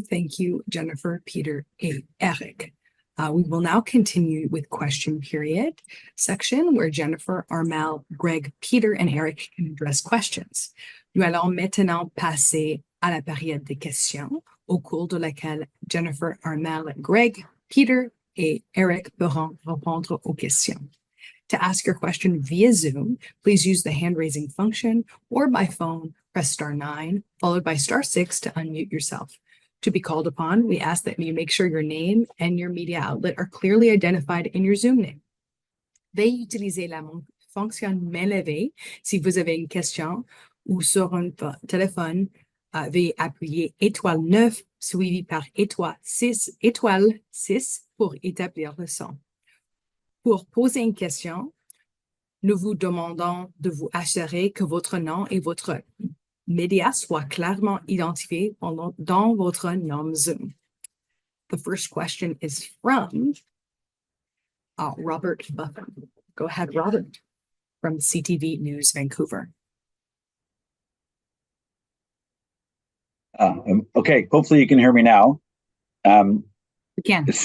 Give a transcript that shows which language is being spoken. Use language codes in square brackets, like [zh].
[en] Thank you, Jennifer, Peter, and Eric. We will now continue with question period section where Jennifer, Armel, Greg, Peter, and Eric can address questions. [fr] Nous allons maintenant passer à la période des questions au cours de laquelle Jennifer, Armel, Greg, Peter, et Eric pourront répondre aux questions. [en] To ask your question via Zoom, please use the hand raising function or by phone, press *9 followed by *6 to unmute yourself. To be called upon, we ask that you make sure your name and your media outlet are clearly identified in your Zoom name. [fr] Veuillez utiliser la fonction main levée si vous avez une question ou sur un téléphone, veuillez appuyer étoile 9 suivi par étoile 6 pour établir le son. Pour poser une question, nous vous demandons de vous assurer que votre nom et votre média soient clairement identifiés dans votre nom Zoom. [en] The first question is from Robert Buffin. Go ahead, Robert, from CTV News, Vancouver. Okay, hopefully you can hear me now. We can.